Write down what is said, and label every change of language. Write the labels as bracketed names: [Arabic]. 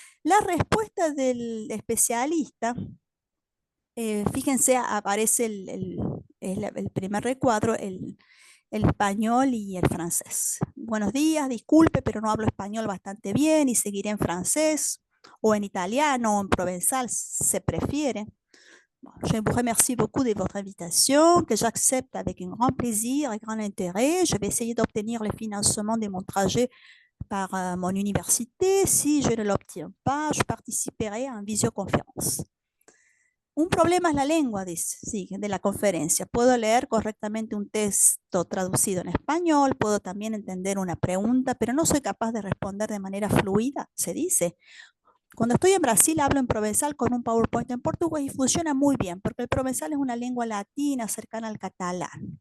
[Spanish] La respuesta del especialista, fíjense, aparece el primer recuadro, el español y el francés. Buenos días, disculpe, pero no hablo español bastante bien y seguiré en francés o en italiano o en provenzal, se prefiere. [French] Bon, je vous remercie beaucoup de votre invitation, que j'accepte avec un grand plaisir et grand intérêt. Je vais essayer d'obtenir le financement de mon trajet par mon université. Si je ne l'obtiens pas, je participerai à une visioconférence. [Spanish] Un problema es la lengua, dice, sí, de la conferencia. Puedo leer correctamente un texto traducido en español, puedo también entender una pregunta, pero no soy capaz de responder de manera fluida, se dice. Cuando estoy en Brasil hablo en provenzal con un PowerPoint en portugués y funciona muy bien, porque el provenzal es una lengua latina cercana al catalán.